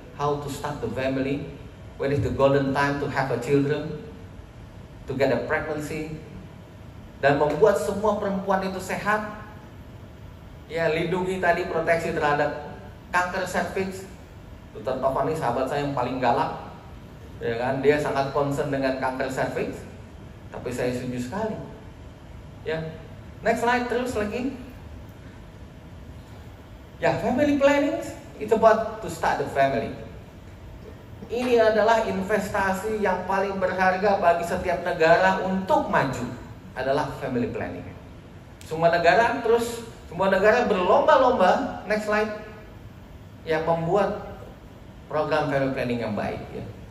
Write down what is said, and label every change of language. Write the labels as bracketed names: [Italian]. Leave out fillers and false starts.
[English] How to start the family, when is the golden time to have a children, to get a pregnancy, [Indonesian] dan membuat semua perempuan itu sehat. Ya, lindungi tadi, proteksi terhadap kanker serviks. Dr. Tovan ini sahabat saya yang paling galak. Ya kan, dia sangat concern dengan kanker serviks, tapi saya setuju sekali. Ya, [English] next slide [Indonesian] terus lagi. [English] Ya, family planning, it's about to start the family. [Indonesian] Ini adalah investasi yang paling berharga bagi setiap negara untuk maju, adalah family planning. Semua negara berlomba-lomba, [English] next slide, [Indonesian] yang membuat program family planning yang baik. Ya.